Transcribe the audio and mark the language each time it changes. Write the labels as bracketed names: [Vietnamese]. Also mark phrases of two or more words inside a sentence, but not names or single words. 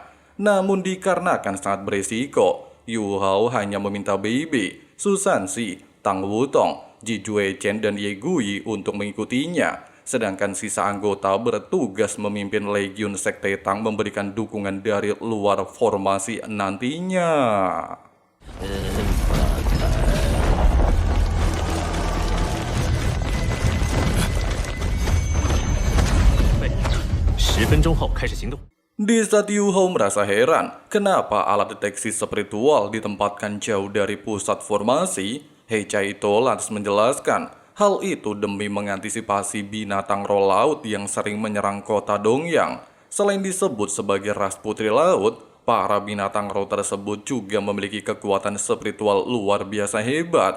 [Indonesian] Namun dikarenakan sangat berisiko, Yuhao hanya meminta Beibei, Susansi, Tang Wutong, Ji Juechen dan Ye Guyi untuk mengikutinya. sedangkan sisa anggota bertugas memimpin Legiun Sekte Tang memberikan dukungan dari luar formasi nantinya. [Chinese] 10分钟后开始行动。 [Indonesian] Di saat Yu Hao merasa heran, kenapa alat deteksi spiritual ditempatkan jauh dari pusat formasi, He Chaito lantas menjelaskan, hal itu demi mengantisipasi binatang roh laut yang sering menyerang kota Dongyang. Selain disebut sebagai ras putri laut, para binatang roh tersebut juga memiliki kekuatan spiritual luar biasa hebat.